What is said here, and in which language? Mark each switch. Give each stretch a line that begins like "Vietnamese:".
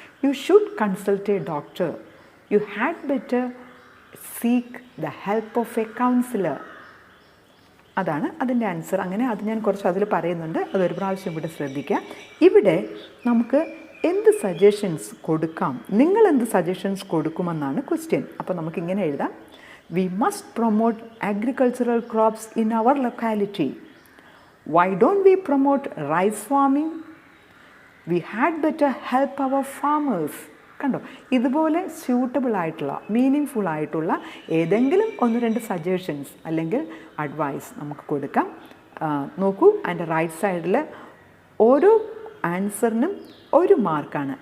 English: You should consult a doctor, you had better seek the help of a counsellor.
Malayalam: അതാണ് അതിൻ്റെ answer. അങ്ങനെ അത് ഞാൻ കുറച്ച് അതിൽ പറയുന്നുണ്ട്, അതൊരു പ്രാവശ്യം ഇവിടെ ശ്രദ്ധിക്കുക. ഇവിടെ നമുക്ക് എന്ത് സജഷൻസ് കൊടുക്കാം, നിങ്ങൾ എന്ത് സജഷൻസ് കൊടുക്കുമെന്നാണ് ക്വസ്റ്റ്യൻ. അപ്പോൾ നമുക്കിങ്ങനെ എഴുതാം.
English: We must promote agricultural crops in our locality. Why don't we promote rice farming? We had better help our farmers.
Malayalam: കണ്ടോ, ഇതുപോലെ സ്യൂട്ടബിൾ ആയിട്ടുള്ള, മീനിങ് ആയിട്ടുള്ള ഏതെങ്കിലും 1-2 സജഷൻസ് അല്ലെങ്കിൽ അഡ്വൈസ് നമുക്ക് കൊടുക്കാം. നോക്കൂ, അതിൻ്റെ റൈറ്റ് സൈഡിൽ ഓരോ ആൻസറിനും 1 മാർക്കാണ്.